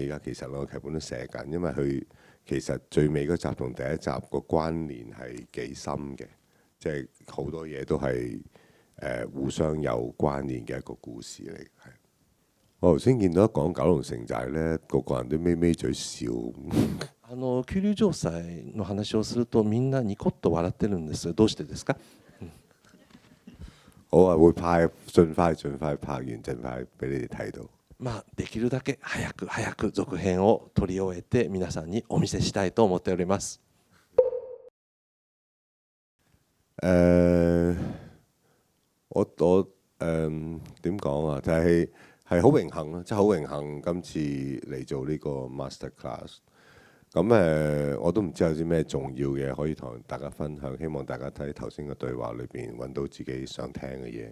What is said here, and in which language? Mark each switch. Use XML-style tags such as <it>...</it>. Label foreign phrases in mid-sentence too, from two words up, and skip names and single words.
<yue>而家其實兩個劇本都寫緊，因為佢其實最尾嗰集同第一集個關聯係幾深嘅，即係好多嘢都係互相有關聯嘅一個故事嚟。係我頭先見到一講九龍城寨呢，個個人都咪咪嘴笑。</yue> <ja>九龍城寨の話をするとみんなニコッと笑ってるんですが、どうしてですか？</ja> <yue>好啊，會盡快拍完，盡快俾你哋睇到。</yue> <ja>できるだけ早く続編を撮り終えて皆さんにお見せしたいと思っております。</ja> <yue>我點講啊？就係好榮幸咯，即係好榮幸今次嚟做呢個</yue> <en>master class。</en> <yue>咁我都唔知有啲咩重要嘅可以同大家分享，希望大家睇頭先嘅對話裏邊揾到自己想聽嘅嘢。</yue>